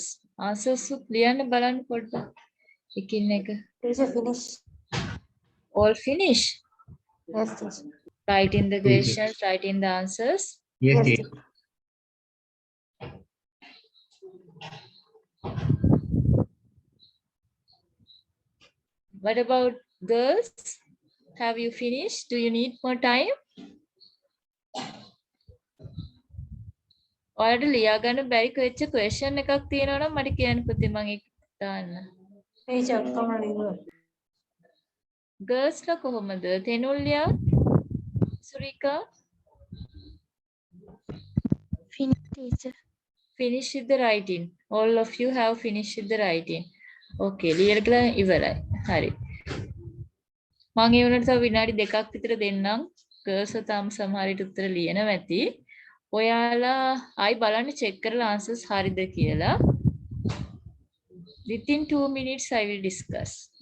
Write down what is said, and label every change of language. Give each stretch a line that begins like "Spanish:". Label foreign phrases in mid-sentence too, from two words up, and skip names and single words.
Sinhala: Answers ලියන්න බලන්න පොඩ්ඩක්. එකින් එක.
English: teacher finish. All finish. Yes, teacher. Write in the Teacher. questions, write in the answers. Yes, Yes, teacher. What about girls? Have you finished? Do you need more time?
Sinhala: ඔයාලට ලියා ගන්න බැරි වෙච්ච question එකක් තියෙනවා නම් මට කියන්න පුතේ මම ඒක දාන්න.
English: teacher come on.
Sinhala: Girls ලා කොහොමද? තෙනුල්ලියා? සුරිකා?
English: Finish, teacher. Finish with the writing. All of you have finished with the writing.
Sinhala: Okay, ලියලා ඉවරයි. හරි. මම ඒ වුණාට තව විනාඩි දෙකක් විතර දෙන්නම්. girls තාම සමහර විට උත්තර ලියනවා ඇති. ඔයාලා ආයි බලන්න check කරලා answers හරිද කියලා.
English: Within 2 minutes I will discuss.